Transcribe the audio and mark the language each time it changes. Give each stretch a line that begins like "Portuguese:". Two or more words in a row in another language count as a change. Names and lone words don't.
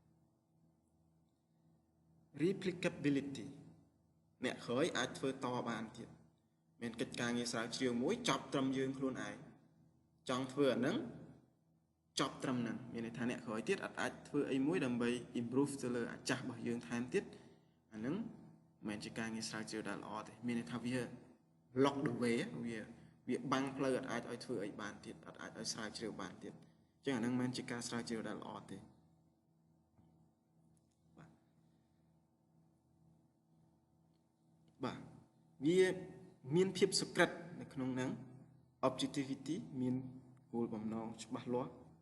Khmer: replicability អ្នកក្រោយអាចធ្វើតបានទៀតមានកិច្ចការងារស្រាវជ្រាវមួយចប់ត្រឹមយើងខ្លួនឯងចង់ធ្វើអាហ្នឹងចប់ត្រឹមហ្នឹងមានន័យថាអ្នកក្រោយទៀតអត់អាចធ្វើអីមួយដើម្បី improve ទៅលើអាចាស់របស់យើងថែមទៀតអាហ្នឹងមិនមែនជាការងារស្រាវជ្រាវដែលល្អទេមានន័យថាវា
English: lock the way
Khmer: វាបាំងផ្លូវអត់អាចឲ្យធ្វើអីបានទៀតអត់អាចឲ្យស្រាវជ្រាវបានទៀតអញ្ចឹងអាហ្នឹងមិនមែនជាការស្រាវជ្រាវដែលល្អទេ បាទវាមានភាពសុក្រិតនៅក្នុងហ្នឹង objectivity មានគោលបំណងច្បាស់លាស់